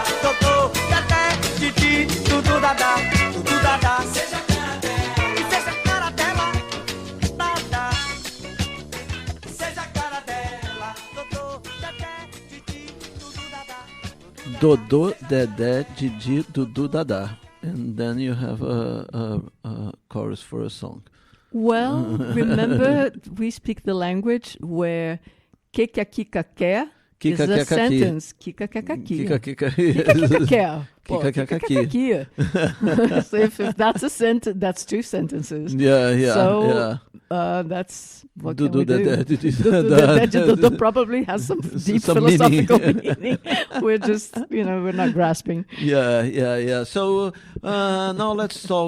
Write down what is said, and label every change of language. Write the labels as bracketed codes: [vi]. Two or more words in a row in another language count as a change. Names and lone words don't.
[pt] Totô, tata, titi, tudo dadá. Tudo dadá. Seja a cara dela. Que seja a cara dela. Dadá. Que seja a cara dela. Totô, tata, titi, tudo dadá. Dodô, Dedé, Didi, Dudu, Dadá. [en] And then you have a chorus for a song. Well, remember, we speak the language where kekakika quer It's a sentence. Kika-kaka-kia. Kika-kaka-kia. Kika-kaka-kia. So if that's a sentence, that's two sentences. Yeah. So that's what can we do? Probably has some deep philosophical meaning. We're just, we're not grasping. Yeah. So now let's talk.